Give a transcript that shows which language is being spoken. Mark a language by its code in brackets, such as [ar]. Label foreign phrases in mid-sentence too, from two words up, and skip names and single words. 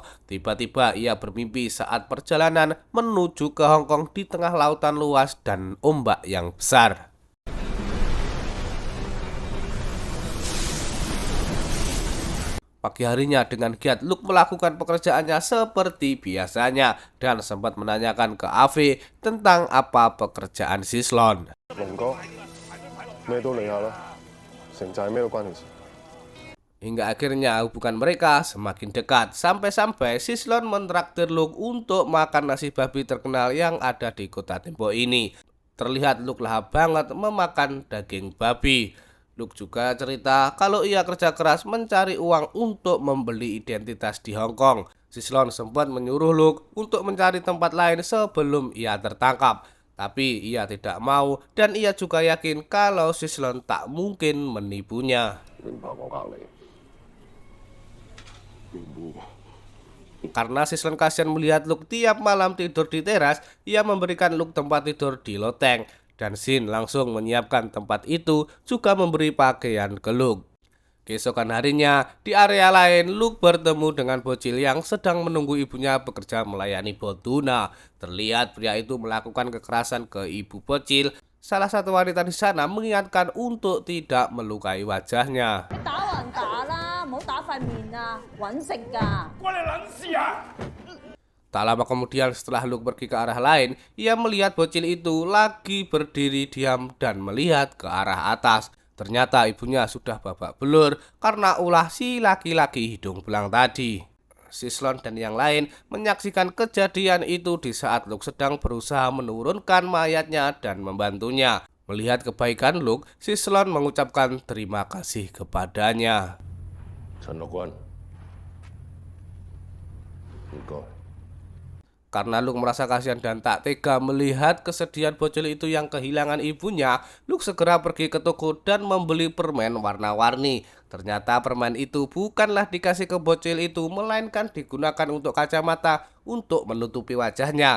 [id] Tiba-tiba ia bermimpi saat perjalanan menuju ke Hong Kong di tengah lautan luas dan ombak yang besar. Pagi harinya dengan giat Luke melakukan pekerjaannya seperti biasanya dan sempat menanyakan ke AV tentang apa pekerjaan Sislon. [yue] 龍哥，咩都理下啦，城寨咩都關你事。 [id] Hingga akhirnya hubungan mereka semakin dekat, sampai-sampai Sislon mentraktir Luke untuk makan nasi babi terkenal yang ada di kota tembok ini. Terlihat Luke lahap banget memakan daging babi. Luke juga cerita kalau ia kerja keras mencari uang untuk membeli identitas di Hong Kong. Sislon sempat menyuruh Luke untuk mencari tempat lain sebelum ia tertangkap. Tapi ia tidak mau dan ia juga yakin kalau Sislon tak mungkin menipunya. [yue] 亂拍我隔離。 [id] Karena Sislon kasihan melihat Luke tiap malam tidur di teras, ia memberikan Luke tempat tidur di loteng. Dan Shin langsung menyiapkan tempat itu, juga memberi pakaian ke Luke. Keesokan harinya, di area lain, Luke bertemu dengan bocil yang sedang menunggu ibunya bekerja melayani bot tuna. Terlihat pria itu melakukan kekerasan ke ibu bocil. Salah satu wanita di sana mengingatkan untuk tidak melukai wajahnya. [yue] 打還打啦，唔好打塊面啊，揾食㗎。 [id] Tak lama kemudian setelah Luke pergi ke arah lain, ia melihat bocil itu lagi berdiri diam dan melihat ke arah atas. Ternyata ibunya sudah babak belur karena ulah si laki-laki hidung belang tadi. Sislon dan yang lain menyaksikan kejadian itu di saat Luke sedang berusaha menurunkan mayatnya dan membantunya. Melihat kebaikan Luke, Sislon mengucapkan terima kasih kepadanya. [yue] 陳樂君，唔該。 [id] Karena Luke merasa kasihan dan tak tega melihat kesedihan bocil itu yang kehilangan ibunya, Luke segera pergi ke toko dan membeli permen warna-warni. Ternyata permen itu bukanlah dikasih ke bocil itu, melainkan digunakan untuk kacamata untuk menutupi wajahnya.